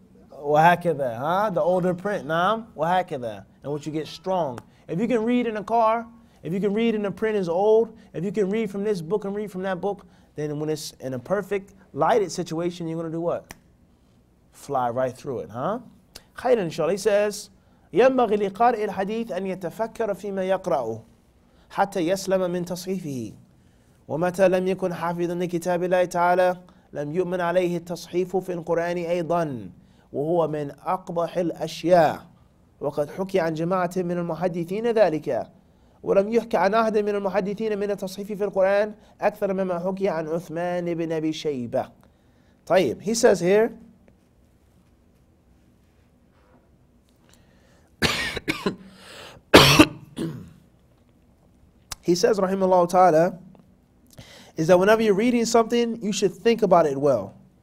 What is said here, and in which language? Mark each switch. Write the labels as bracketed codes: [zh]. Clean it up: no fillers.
[en] وهكذا, huh? The older print, naam? وهكذا. And what you get strong. If you can read in a car, if you can read and the print is old, if you can read from this book and read from that book, then when it's in a perfect lighted situation, you're going to do what? Fly right through it, huh? [ar] خير إن شاء الله. [en] He says, [ar] ينبغي لقارئ الحديث أن يتفكر فيما يقرأه حتى يسلم من تصحيفه ومتى لم يكن حافظا لكتاب الله تعالى لم يؤمن عليه التصحيف في القرآن أيضا وهو من أقبح الأشياء وقد حكي عن جماعة من المحدثين ذلك ولم يحكى عن أحد من المحدثين من التصحيف في القرآن أكثر مما حكي عن عثمان بن أبي شيبة. [en] طيب, he says here, he says, rahimahullah ta'ala, is that whenever you're reading something, you should think about it well.